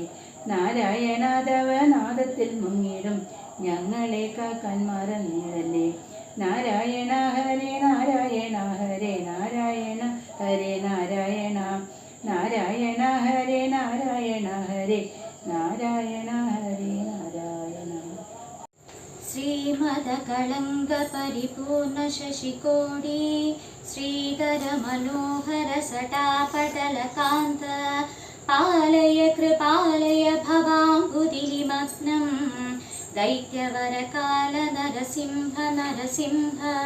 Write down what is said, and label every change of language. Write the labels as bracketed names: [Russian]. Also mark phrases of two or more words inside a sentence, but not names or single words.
[Malayalam] നാരായണ തവ നാദത്തിൽ മുങ്ങിടും ഞങ്ങളെ കാക്കാൻ മറന്നിടല്ലേ. നാരായണ ഹരേ നാരായണ ഹരേ നാരായണ ഹരേ നാരായണ. നാരായണ ഹരേ നാരായണ ഹരേ നാരായണ ഹരേ നാരായണ. [Sanskrit] श्रीमदकलङ्क परिपूर्ण शशिकोटि श्रीधर मनोहर सटापटलकान्त पालय कृपालय भवाम्बुधिमग्नं दैत्यवरकाल नरसिंह नरसिंह.